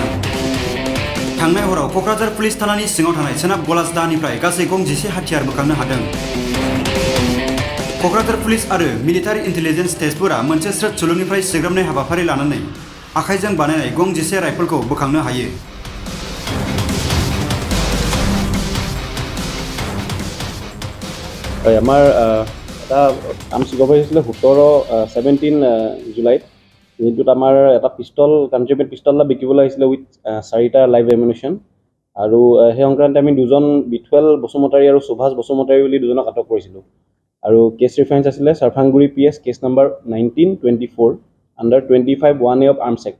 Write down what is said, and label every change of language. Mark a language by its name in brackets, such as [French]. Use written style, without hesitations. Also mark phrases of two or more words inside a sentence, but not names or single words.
[Bodo] थांनाय हराव क'क्राझार पुलिस थानानि सिङाव थानाय सोनाब गलासदानिफ्राय गासै गं 11 हाथियार बोखांनो हादों। क'क्राझार पुलिस आरो [English] military intelligence [Bodo] टेस्टफोरा मोनसे स्रोद सुलुंनिफ्राय सिग्रोमनाय हाबाफारि लानानै आखाइजों बानायनाय गं 11 राइफलखौ बोखांनो हायो। [Assamese] আমাৰ এটা কাম চিকাব হৈছিলে 17 জুলাইত যিটোত আমাৰ এটা পিষ্টল [English] contribute pistol [Assamese] এটা বিকিবলৈ আহিছিলে উইথ 4টা [English] live ammunition [Assamese] আৰু সেই সংক্ৰান্তে আমি দুজন বিথুৱেল বসুমতাৰী আৰু সুভাষ বসুমতাৰী বুলি দুজনক আটক কৰিছিলোঁ আৰু [English] case reference [Assamese] আছিলে সাৰফাংগুৰি [English] PS case number [Assamese] 1924 আণ্ডাৰ 25(1)A [English] of Arms Act.